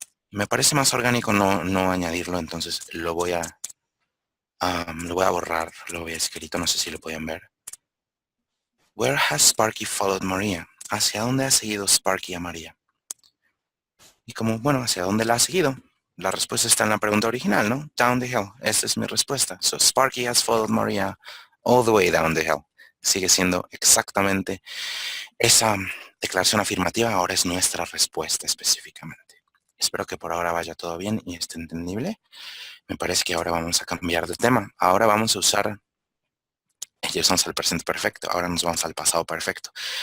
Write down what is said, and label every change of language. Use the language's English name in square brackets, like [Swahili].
[Spanish] Me parece más orgánico no añadirlo, entonces lo voy a borrar, lo voy a escrito, no sé si lo pueden ver. [English] Where has Sparky followed Maria? [Spanish] ¿Hacia dónde ha seguido Sparky a María? Y como, bueno, ¿hacia dónde la ha seguido? La respuesta está en la pregunta original, ¿no? [English] Down the hill. [Spanish] Esa es mi respuesta. [English] So Sparky has followed Maria all the way down the hill. [Spanish] Sigue siendo exactamente esa declaración afirmativa. Ahora es nuestra respuesta específicamente. Espero que por ahora vaya todo bien y esté entendible. Me parece que ahora vamos a cambiar de tema. Ahora vamos a usar, ya usamos el presente perfecto, ahora nos vamos al pasado perfecto.